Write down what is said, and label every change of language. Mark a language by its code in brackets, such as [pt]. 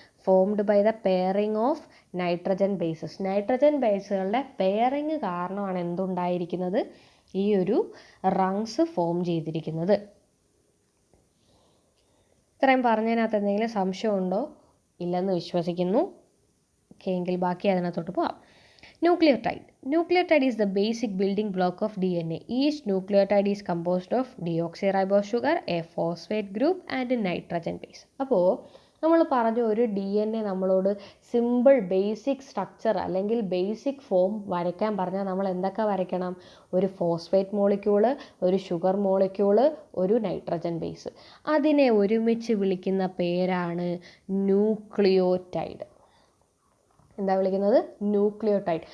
[en] Formed by the pairing of nitrogen bases. [ml] Nitrogen ബേസുകളുടെ pairing കാരണമാണ് എന്തുണ്ടായിരിക്കുന്നത്? ഈ ഒരു റങ്സ് ഫോം ചെയ്തിരിക്കുന്നത്. ഇത്രയും പറഞ്ഞതിനകത്ത് എന്തെങ്കിലും സംശയമുണ്ടോ? ഇല്ലെന്ന് വിശ്വസിക്കുന്നു. ഓക്കെ, എങ്കിൽ ബാക്കി അതിനകത്തോട്ട് പോവാം. [en] Nucleotide. Nucleotide is the basic building block of DNA. Each nucleotide is composed of deoxyribose sugar, a phosphate group and a nitrogen base. [ml] അപ്പോൾ നമ്മൾ പറഞ്ഞു ഒരു DNA നമ്മളോട് സിമ്പിൾ ബേസിക് സ്ട്രക്ചർ അല്ലെങ്കിൽ ബേസിക് ഫോം വരയ്ക്കാൻ പറഞ്ഞാൽ നമ്മൾ എന്തൊക്കെ വരയ്ക്കണം? ഒരു ഫോസ്ഫേറ്റ് മോളിക്യൂള്, ഒരു ഷുഗർ മോളിക്യൂള്, ഒരു നൈട്രജൻ ബേസ്. അതിനെ ഒരുമിച്ച് വിളിക്കുന്ന പേരാണ് ന്യൂക്ലിയോടൈഡ്. എന്താ വിളിക്കുന്നത്? ന്യൂക്ലിയോടൈഡ്.